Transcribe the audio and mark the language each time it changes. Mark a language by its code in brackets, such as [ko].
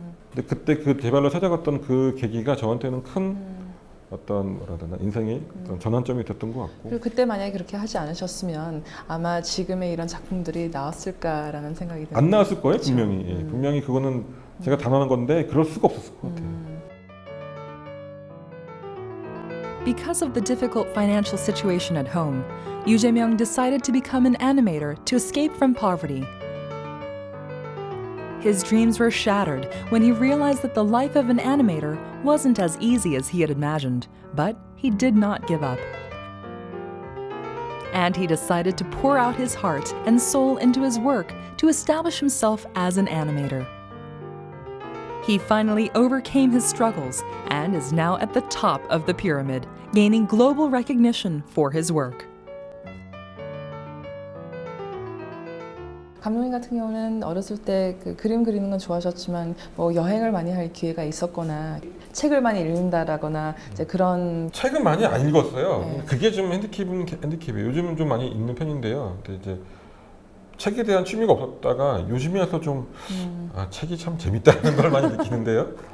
[ko] 근데 그때 그 제발로 찾아갔던 그 계기가 저한테는 큰 어떤 뭐라 해야 되나 인생의 어떤 전환점이 됐던 것 같고. 그리고 그때 만약에 그렇게 하지 않으셨으면 아마 지금의 이런 작품들이 나왔을까라는 생각이 듭니다. 안 나왔을 거예요, 그렇죠. 분명히. 예, 분명히 그거는 제가 단언한 건데 그럴 수가 없었을 것 같아요. [en] Because of the difficult financial situation at home, Yoo Jae-myung decided to become an animator to escape from poverty. His dreams were shattered when he realized that the life of an animator wasn't as easy as he had imagined, but he did not give up. And he decided to pour out his heart and soul into his work to establish himself as an animator. He finally overcame his struggles and is now at the top of the pyramid, gaining global recognition for his work. [ko] 감독님 같은 경우는 어렸을 때 그 그림 그리는 건 좋아하셨지만 뭐 여행을 많이 할 기회가 있었거나 책을 많이 읽는다라거나 이제 그런 책은 많이 안 읽었어요. 네. 그게 좀 핸디캡이에요. 요즘은 좀 많이 읽는 편인데요. 근데 이제 책에 대한 취미가 없었다가 요즘에 와서 좀 책이 참 재밌다는 걸 많이 느끼는데요.